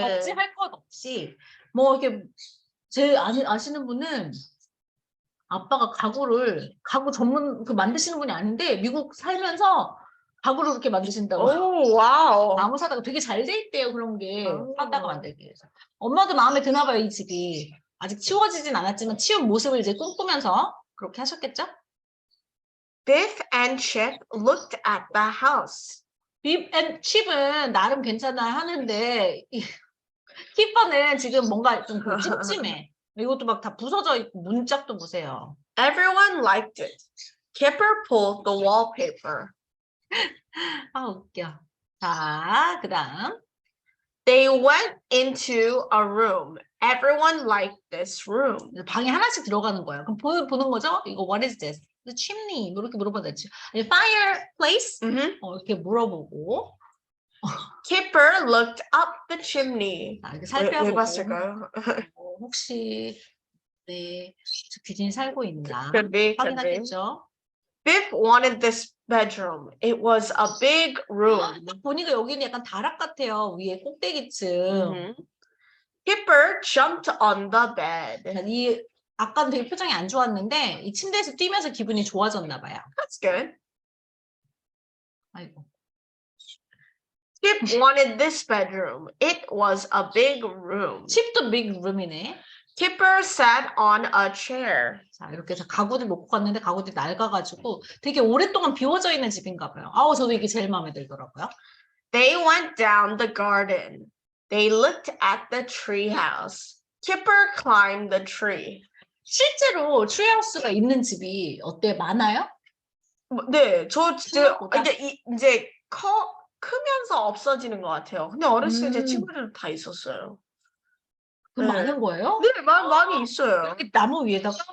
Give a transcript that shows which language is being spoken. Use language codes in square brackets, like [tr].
[ko] 벽지 할 것 없이 뭐 이렇게 제 아시는 분은 아빠가 가구 전문 그 만드시는 분이 아닌데 미국 살면서 가구를 그렇게 만드신다고. 오, 와우. 나무 사다가 되게 잘 돼 있대요. 그런 게 오. 사다가 만들기 위해서. 엄마도 마음에 드나 봐요. 이 집이. 아직 치워지진 않았지만 치운 모습을 이제 꿈꾸면서 그렇게 하셨겠죠? [en] Biff and Chip looked at the house. [ko] 빕 앤 칩은 나름 괜찮아 하는데 키퍼는 지금 뭔가 좀 그 찜찜해. 이것도 막 다 부서져 있고 문짝도 보세요. [en] Everyone liked it. Kipper pulled the wallpaper. [ko] 아 웃겨. 자, 그다음 [en] They went into a room. Everyone liked this room. [ko] 방에 하나씩 들어가는 거예요. 그럼 보는 거죠? 이거 [en] what is this? The chimney [ko] 뭐 이렇게 물어봐도 되지. 아니 fireplace 이렇게 물어보고. [en] Kipper looked up the chimney. [ko] 자, 이렇게 왜 살펴보고. 봤을까요? 혹시 네 귀신이 살고 있나 [en] Could be. [ko] 확인하겠죠. [en] Biff wanted this bedroom. It was a big room. [ko] 딱 보니까 여기는 약간 다락 같아요. 위에 꼭대기층. [en] Kipper jumped on the bed. [ko] 이 아까는 되게 표정이 안 좋았는데 이 침대에서 뛰면서 기분이 좋아졌나 봐요. [en] That's good. [ko] 아이고. [en] Kip wanted this bedroom. It was a big room. [ko] 칩도 big room이네. [en] Kipper sat on a chair. [ko] 자, 이렇게 해서 가구들 놓고 갔는데 가구들이 낡아가지고 되게 오랫동안 비워져 있는 집인가 봐요. 아우, 저도 이게 제일 마음에 들더라고요. [en] They went down the garden. They looked at the tree house. Kipper climbed the tree. [ko] 실제로 트리하우스가 있는 집이 어때? 많아요? 네, 저 생각보다? 이제 크면서 없어지는 것 같아요. 근데 어렸을 때 제 음. 친구들 다 있었어요. 그 네. 많은 거예요? 네, 많이 있어요. 이렇게 나무 위에다가